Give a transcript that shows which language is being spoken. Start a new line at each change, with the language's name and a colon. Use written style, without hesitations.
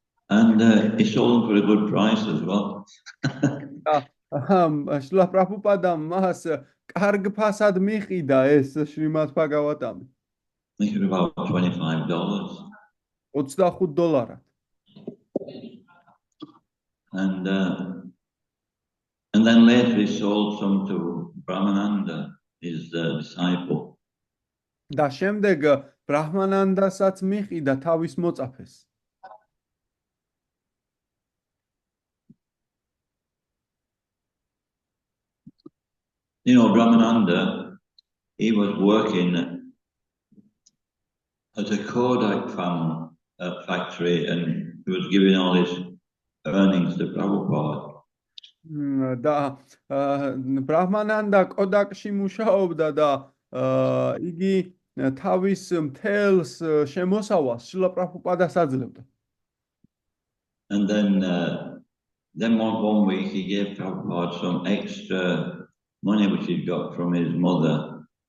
English: And he sold them for a good price as well.
Georgian: შრილა პრაბჰუპადამ მას კარგ ფასად მიყიდა ეს შრიმათ ფაგავატამი.
English: I think it was about $25. $25. And then later he sold some to Brahmananda, his disciple.
Georgian: და შემდეგ ბრაჰმანანდასაც მიყიდა თავის მოწაფეს.
English: You know, Brahmananda, he was working at a Kodak factory and he was giving all his earnings to Prabhupada.
Georgian: და ბრაჰმანანდა კოდაკში მუშაობდა და იგი თავის მთელს შემოსავალს შრილა პრაბჰუპადას აძლევდა.
English: And then one week he gave Prabhupada some extra money which he got from his mother.